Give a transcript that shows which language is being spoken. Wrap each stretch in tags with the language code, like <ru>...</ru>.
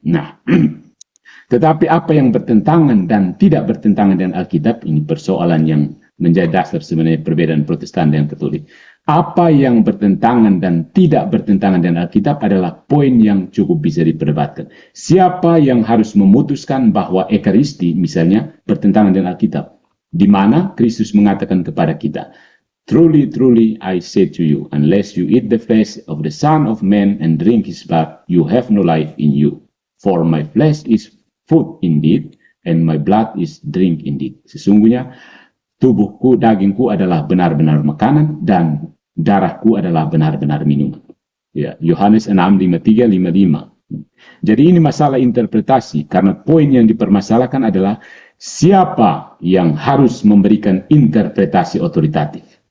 <id>Nah, tetapi apa yang bertentangan dan tidak bertentangan dengan Alkitab, ini persoalan yang menjadi dasar sebenarnya perbedaan Protestan dan Katolik. Apa yang bertentangan dan tidak bertentangan dengan Alkitab adalah poin yang cukup bisa diperdebatkan. Siapa yang harus memutuskan bahwa Ekaristi misalnya bertentangan dengan Alkitab? Di mana Kristus mengatakan kepada kita,</id> <en>"Truly, truly, I say to you, unless you eat the flesh of the Son of Man and drink his blood, you have no life in you. For my flesh is food indeed, and my blood is drink indeed."</en> <id>Sesungguhnya, tubuhku, dagingku adalah benar-benar makanan, dan darahku adalah benar-benar minuman. Ya, Yohanes 6:53-55. Jadi ini masalah interpretasi, karena poin yang dipermasalahkan adalah siapa yang harus memberikan interpretasi otoritatif.</id>